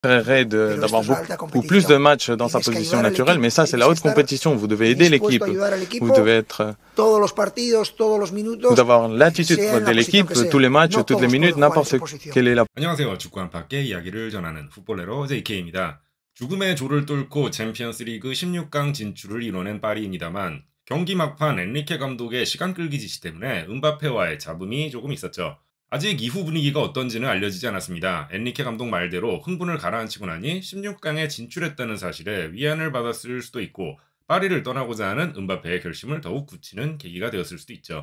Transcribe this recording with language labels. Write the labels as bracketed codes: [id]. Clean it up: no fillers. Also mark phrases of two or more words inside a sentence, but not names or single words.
[fr] préférerait d'avoir beaucoup plus de matchs dans sa position naturelle, mais ça, c'est la haute compétition. Vous devez aider l'équipe. Vous devez être, vous devez avoir l'attitude de l'équipe, tous les matchs, toutes les minutes, n'importe quelle est la. [ko] 안녕하세요. 축구 안팎의 이야기를 전하는 풋볼레로 JK입니다. 죽음의 조를 뚫고 챔피언스리그 16강 진출을 이뤄낸 파리입니다만 경기 막판 엔리케 감독의 시간 끌기 지시 때문에 음바페와의 잡음이 조금 있었죠. 아직 이후 분위기가 어떤지는 알려지지 않았습니다. 엔리케 감독 말대로 흥분을 가라앉히고 나니 16강에 진출했다는 사실에 위안을 받았을 수도 있고 파리를 떠나고자 하는 음바페의 결심을 더욱 굳히는 계기가 되었을 수도 있죠.